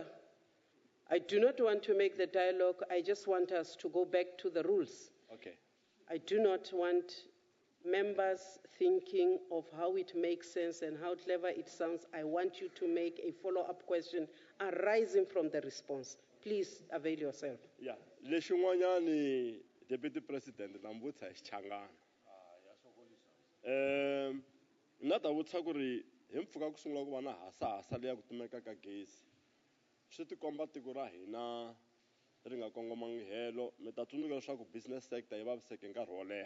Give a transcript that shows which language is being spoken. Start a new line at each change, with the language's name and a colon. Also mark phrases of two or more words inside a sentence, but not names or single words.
English: I do not want to make the dialogue. I just want us to go back to the rules. Okay. I do not want members thinking of how it makes sense and how clever it sounds, I want you to make a follow-up question arising from the response. Please avail yourself. Yeah,
Tsonga: lexin'wanyani Deputy President na mvutisa hi xichangani. Na ta vutisa ku ri hi mpfhuka ku sungula ku va na hasahasa leya ku timeka ka gezi. Swi tikomba tiko ra hina ri nga kongomangi helo, mi ta tsundzuka leswaku
English: business sector
Tsonga: yi vaviseke nkarhi wo leha.